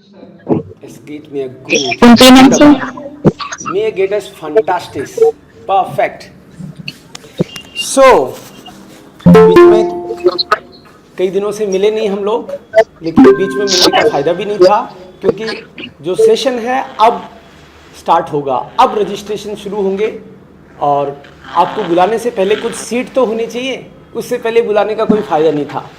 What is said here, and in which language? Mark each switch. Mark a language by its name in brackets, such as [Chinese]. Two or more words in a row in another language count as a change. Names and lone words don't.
[German] Es geht mir gut. Und Ihnen so? Wunderbar. Mir geht es fantastisch. Perfekt. So, [Urdu] بیچ میں کئی دنوں سے ملے نہیں ہم لوگ، لیکن بیچ میں ملنے کا فائدہ بھی نہیں تھا کیونکہ جو سیشن ہے اب اسٹارٹ ہوگا، اب رجسٹریشن شروع ہوں گے اور آپ کو بلانے سے پہلے کچھ سیٹ تو ہونی چاہیے، اس سے پہلے بلانے کا کوئی فائدہ نہیں تھا.